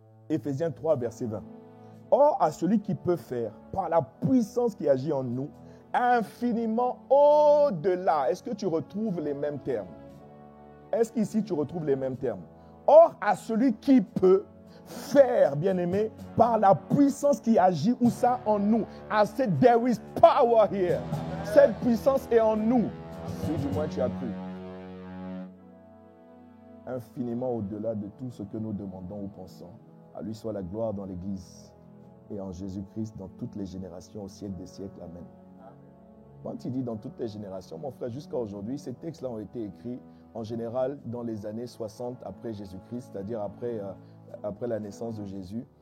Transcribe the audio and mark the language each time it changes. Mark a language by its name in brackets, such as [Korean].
[French] Éphésiens 3, verset 20. Or, à celui qui peut faire, par la puissance qui agit en nous, infiniment au-delà. Est-ce que tu retrouves les mêmes termes? Est-ce qu'ici tu retrouves les mêmes termes? Or, à celui qui peut faire, bien-aimé, par la puissance qui agit où ça en nous. [English] I said there is power here. [French] Cette puissance est en nous. Si du moins tu as cru. Infiniment au-delà de tout ce que nous demandons ou pensons. À lui soit la gloire dans l'Église et en Jésus-Christ dans toutes les générations au siècle des siècles. Amen. Quand il dit dans toutes les générations, mon frère, jusqu'à aujourd'hui, ces textes-là ont été écrits en général dans les années 60 après Jésus-Christ, c'est-à-dire après la naissance de Jésus.